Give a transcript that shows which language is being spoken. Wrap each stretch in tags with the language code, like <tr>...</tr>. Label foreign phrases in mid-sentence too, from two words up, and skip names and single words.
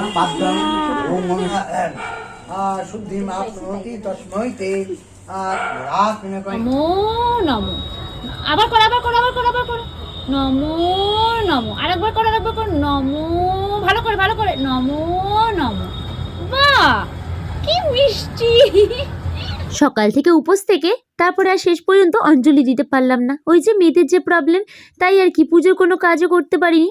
<sa>पाद्यं ओम शुद्धि माप्नोति तस्मै ते</sa> <bn>নমো নমো। আবার কর, আবার কর, আবার কর, আবার কর। নমো নমো। আরেকবার কর, আরেকবার কর। নমো, ভালো করে, ভালো করে। নমো নমো। বাহ, কি মিষ্টি। সকাল থেকে উপোস থেকে তারপরে আর শেষ পর্যন্ত অঞ্জলি দিতে পারলাম না, ওই যে মেয়েদের যে প্রবলেম, তাই আর কি পুজোর কোনো কাজও করতে পারিনি।</bn>